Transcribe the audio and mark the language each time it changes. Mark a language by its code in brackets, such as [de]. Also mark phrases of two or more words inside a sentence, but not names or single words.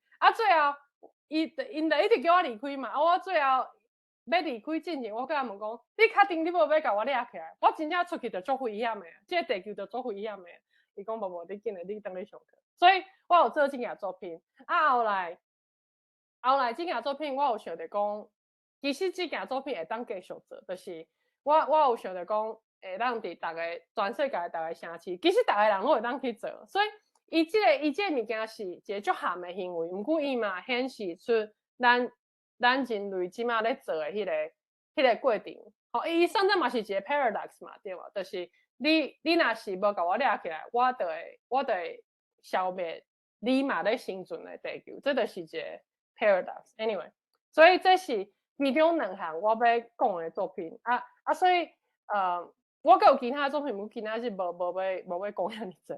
[nan] 最后因就一直叫我离开嘛，我最后要离开之前，我甲伊问讲：你确定你无要甲我掠起来？我真正出去就足危险的，这个地球就足危险的。伊讲无，你紧来，你等你上课。所以我有做这件作品。后来这件作品，我有想着讲，其实这件作品会当继续做，就是我有想着讲，会当伫全世界大家城市，其实大家人拢会当去做。所以伊这个物件是一个足含的行为，毋过伊嘛显示出咱人类即马咧做的迄个过程。伊算做嘛是一个 paradox 嘛，对嘛？就是你若是无甲我掠起来，我就会消灭你嘛咧生存的地球，这就是一个 paradox。anyway， 所以这是其中2项我要讲的作品所以我还有其他的作品，其他是无要讲遐尼济。